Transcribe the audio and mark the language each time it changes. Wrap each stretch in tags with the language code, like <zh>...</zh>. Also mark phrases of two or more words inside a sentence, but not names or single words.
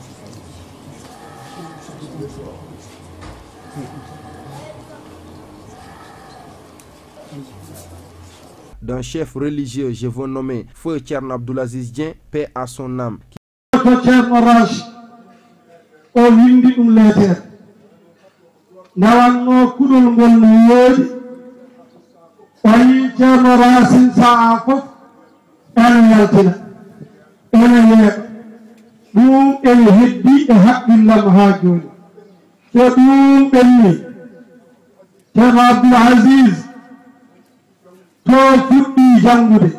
<fr>D'un chef religieux, je veux nommer Feu Thierno Abdoulaziz Dieng, paix à son âme.</fr> <ff>Thierno Rach o windi ɗum leetere nawanno kuɗol ngol no yoodi o yi Thierno Racine saha fof ene yaltina ene yeeɓa ɗum ene heddi e haqqillam ha joni so ɗum ɓenni Thierno Abdoulaziz to fuɗɗi jangude</ff>